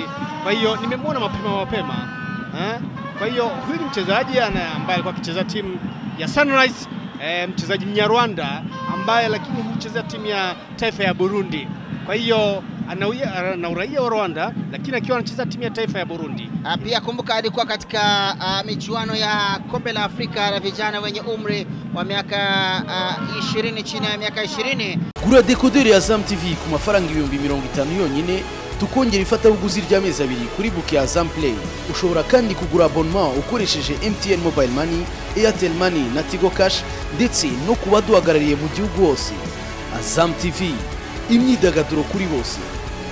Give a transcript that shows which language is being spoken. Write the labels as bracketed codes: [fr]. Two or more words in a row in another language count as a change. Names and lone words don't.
[sw] Kwa hiyo nimemwona mapema. Kwa hiyo huyu ni mchezaji ambaye alikuwa akicheza timu ya Sunrise, mchezaji Mnyarwanda ambaye lakini hucheza timu ya taifa ya Burundi. Kwa hiyo ana uraia wa Rwanda lakini akiwa anacheza timu ya taifa ya Burundi. Pia kumbuka alikuwa katika michuano ya kombe la Afrika la vijana wenye umri wa miaka 20, chini ya miaka 20. [rw] Gura decoder ya Azam TV ku mafaranga 50 yonyine, tukongera ifatabuguzi ry'amezi 2 kuri book ya Azam Play. Ushobora kandi kugura abonnement ukoresheje MTN Mobile Money, Airtel Money na Tigo Cash, ndetse no kubaduhagarariye mu gihugu hose. Azam TV, imyidagaduro kuri bose.